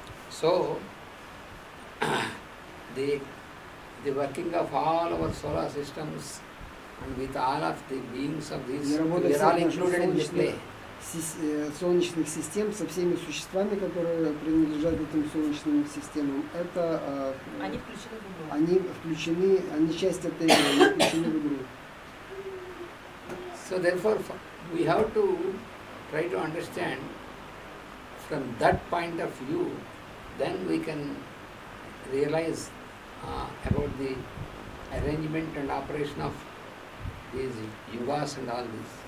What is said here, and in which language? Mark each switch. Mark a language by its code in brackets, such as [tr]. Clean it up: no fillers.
[en] So the working of all our solar systems and with all of the beings of these, we are all included in the play. [ru] Солнечных систем со всеми существами, которые принадлежат этим солнечным системам, это они включены, они часть этой игры, они включены в игру. [en] So therefore, we have to try to understand from that point of view, then we can realize about the arrangement and operation of these yugas and all this.